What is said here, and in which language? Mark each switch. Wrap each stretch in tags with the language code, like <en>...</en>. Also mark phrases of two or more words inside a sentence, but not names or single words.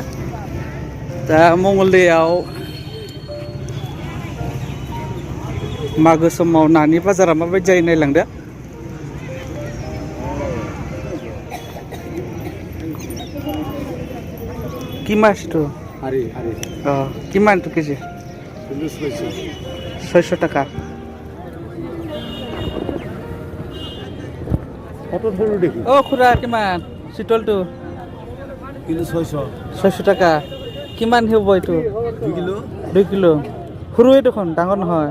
<brx>दा मंगलदैयाव मागो समाव नानि बाजारा माबायदि जायो नायलांदो।</brx> <as>কিমানথো কিমানথো কেজি 600 টাকা। ও খুৰা কিমান চিতলটো? কিলো 600 টাকা। কিমান হ'ব এইটো? 2 কিলো। 2 কিলো সৰুৱে দেখোন, ডাঙৰ নহয়।</as>